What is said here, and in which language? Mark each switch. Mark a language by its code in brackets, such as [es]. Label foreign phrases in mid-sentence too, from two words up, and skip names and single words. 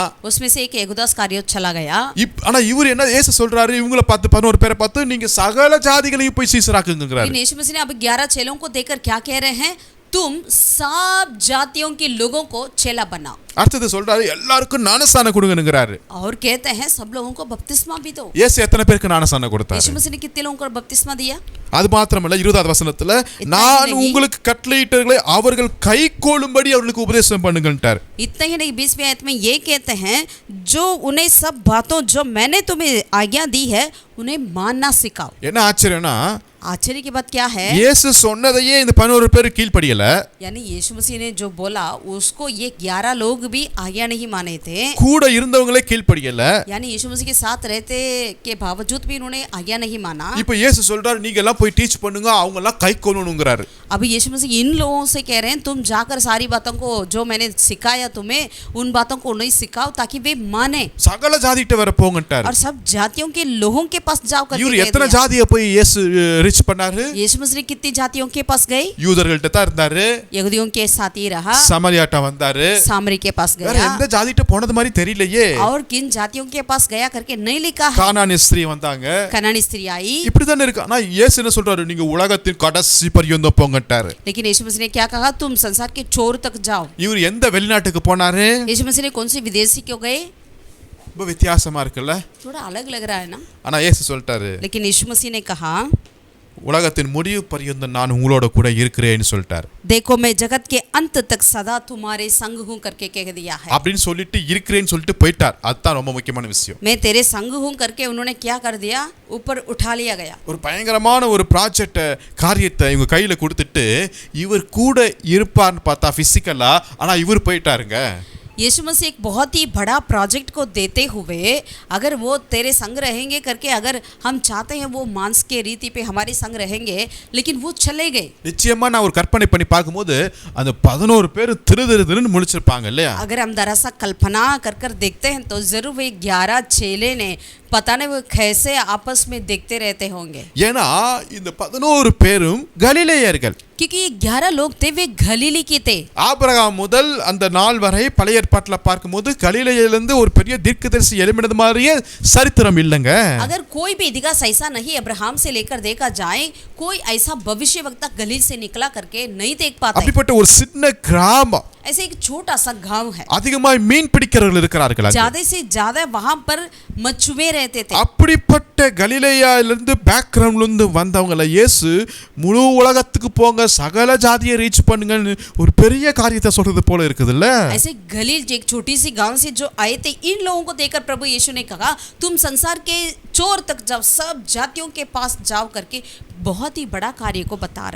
[hi] उसमें से एक यूदास कारियोत चला गया. [ta] ஆனா இவர் என்ன இயேசு சொல்றாரு, இவங்கள பார்த்து 11 பேரை பார்த்து நீங்க சகல ஜாதிகளையும் போய் சீஷராக்குங்கறாரு. [hi] लेकिन यीशु मसीह ने अब 11 चेलों को देकर क्या कह रहे हैं? तुम सब जातियों के लोगों को चेला बनाओ. [ta] அடுத்து சொல்றாரு எல்லாருக்கும் ஞானஸ்தானம் கொடுங்கங்கறாரு. [hi] और कहते हैं सब लोगों को बपतिस्मा भी दो. [ta] இயேசு எத்தனை பேருக்கு ஞானஸ்தானம் கொடுத்தாரு? [hi] यीशु मसीह ने कितने लोगों को बपतिस्मा दिया? [ta] அது மாத்திரமல்ல 20வது வசனத்துல நான் உங்களுக்கு கட்டளையிட்டவர்களை அவர்கள் கைக்கொள்ளும்படி அவர்களுக்கு உபதேசம் பண்ணுங்கன்றார். [hi] इतना ही नहीं 20वें आयत में ये कहते हैं जो उन्हें सब बातों जो मैंने तुम्हें आज्ञा दी है उन्हें मानना सिखाओ. [ta] என்ன ஆச்சரியம்னா [hi] आश्चर्य की बात क्या है? [ta] இயேசு சொன்னதையே இந்த 11 பேர் கீழ்ப்படியல. [hi] यानी यीशु मसीह ने जो बोला उसको ये 11 लोग भी आज्ञा नहीं माने थे. [ta] கூட இருந்தவங்களே கீழ்ப்படியல. [hi] यानी यीशु मसीह के साथ रहते के बावजूद भी उन्होंने आज्ञा नहीं माना. [ta] இப்போ இயேசு சொல்றாரு நீங்க எல்லாம் போய் டீச் பண்ணுங்க, அவங்க எல்லாம் கைக்கொள்ளணும்ங்கறாரு. [hi] अभी यीशु मसीह इन लोगों से कह रहे हैं तुम जाकर सारी बातों को जो मैंने सिखाया तुम्हें उन बातों को उन्हें सिखाओ ताकि वे माने. [ta] சகல ஜாதிகிட்ட வர போங்கன்றார். [hi] और सब जातियों के लोगों के पास जाओ करके [ta] இவர் [hi] कह [ta] எத்தனை [hi] दिया. [ta] ஜாதியை போய் இயேசு ரீச் பண்ணாரு? [hi] यीशु मसीह कितनी जातियों के पास गए? [ta] யூதர்கள்ட்ட தான் இருந்தாரு. [hi] यहूदियों के साथ ही रहा. [ta] சமாரியாட்ட வந்தாரு. [hi] सामरी के पास [ta] வேற [hi] गया. [ta] எந்த ஜாதிகிட்ட போனது மாதிரி தெரியலையே. [hi] और किन जातियों के पास गया करके नहीं लिखा है. [ta] கானானிய ஸ்திரீ வந்தாங்க. [hi] कनानी स्त्री आई. [ta] இப்படி தானே இருக்கு. ஆனா இயேசு என்ன சொல்றாரு, நீங்க உலகத்தின் கடைசி பரியந்தம் போங்கன்றாரு. [hi] लेकिन यीशु मसीह ने क्या कहा? तुम संसार के छोर तक जाओ. [ta] இவர் எந்த வெளிநாட்டுக்கு போனாரு? [hi] यीशु मसीह ने कौन से विदेशी क्यों गए? [ta] ரொம்ப வித்தியாசமா இருக்குல்ல. [hi] थोड़ा अलग लग रहा है ना. [ta] ஆனா இயேசு சொல்லிட்டாரு, [hi] लेकिन यीशु मसीह ने कहा [ta] உலகத்தின் முடிவு பரியந்தம் நான் உங்களோட கூட இருக்கிறேன்னு சொல்லிட்டாரு. [hi] देखो मैं जगत के अंत तक सदा तुम्हारे संग हूँ करके कह दिया है. [ta] அப்படின்னு சொல்லிட்டு இருக்கிறேன்னு சொல்லிட்டு போயிட்டார். அதுதான் ரொம்ப முக்கியமான விஷயம். [hi] मैं तेरे संग हूँ करके उन्होंने क्या कर दिया? ऊपर उठा लिया गया. [ta] ஒரு பயங்கரமான ஒரு ப்ராஜெக்ட் காரியத்தை இவங்க கையில கொடுத்துட்டு இவர் கூட இருப்பார்னு பார்த்தா பிசிக்கலா, ஆனா இவர் போயிட்டாருங்க. [hi] यीशु मसीह एक बहुत ही बड़ा प्रोजेक्ट को देते हुए अगर वो तेरे संग रहेंगे करके अगर हम चाहते हैं वो मांस के रीति पे हमारे संग रहेंगे, लेकिन वो चले गए. [ta] நிச்சயமா நான் ஒரு கற்பனை பண்ணி பார்க்கும்போது அந்த 11 பேர் திருன்னு முழிச்சிருப்பாங்க இல்லையா? [hi] अगर हम दरअसल कल्पना कर कर देखते हैं तो जरूर वे 11 चेले ने पता नहीं वो कैसे आपस में देखते रहते होंगे. [ta] ஏன்னா இந்த 11 பேரும் கலிலேயர்கள். [hi] क्योंकि ये 11 लोग थे वे गलीली के थे. [ta] ஆபிரகாம் முதல் அந்த நாள் வரை பழைய ஏற்பாட்டுல பார்க்கும்போது கலிலேயிலிருந்து ஒரு பெரிய தீர்க்கதரிசி எழும்பினது மாதிரியே சரித்திரம் இல்லைங்க. [hi] अगर कोई भी इतिहास ऐसा नहीं अब्राहम से लेकर देखा जाए, कोई ऐसा भविष्यवक्ता गलील से निकला करके नहीं देख पाते. [ta] அப்படிப்பட்ட ஒரு சின்ன கிராமம், [hi] ऐसे एक छोटा सा गांव है, [ta] அதிகமாய் மீன் பிடிக்கிறவர்கள் இருக்கிறார்கள் அங்கே. [hi] ज्यादा से ज्यादा वहां पर मछुए रहते थे. [ta] அப்படிப்பட்ட கலிலேயாவிலிருந்து பேக்ரவுண்ட்ல இருந்து வந்தவங்கள இயேசு முழு உலகத்துக்கு போங்க, சகல ஜாதியை ரீச் பண்ணுங்கன்னு ஒரு பெரிய காரியத்தை சொல்றது போல இருக்குதுல்ல. [hi] ऐसे गलील एक छोटी सी गांव से जो आए थे, इन लोगों को देखकर प्रभु यीशु ने कहा तुम संसार के चोर तक जाओ, सब जातियों के पास जाओ करके बहुत ही बड़ा कार्य को बता रहे हैं.